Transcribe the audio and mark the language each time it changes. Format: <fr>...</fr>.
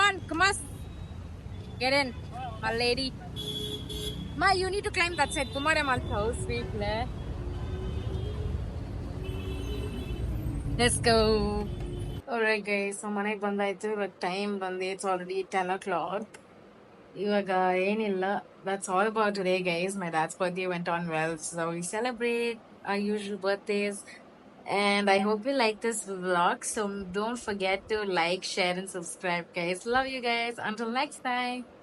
<en>ಕಮಾಸ್ get in, my lady. Ma, you need to climb that side. Kumare Mal's house, sweet le. Let's go. Alright guys, so</en> <kn>ಮನೆಗೆ ಬಂದಾಯ್ತು. ಇವಾಗ time ಬಂದು</kn> <en>It's already 10 o'clock.</en> <kn>ಇವಾಗ ಏನಿಲ್ಲ.</kn> <en>That's all about today guys. My dad's birthday went on well, so we celebrate our usual birthdays. And I hope you like this vlog. So don't forget to like, share and subscribe guys. Love you guys. Until next time.</en>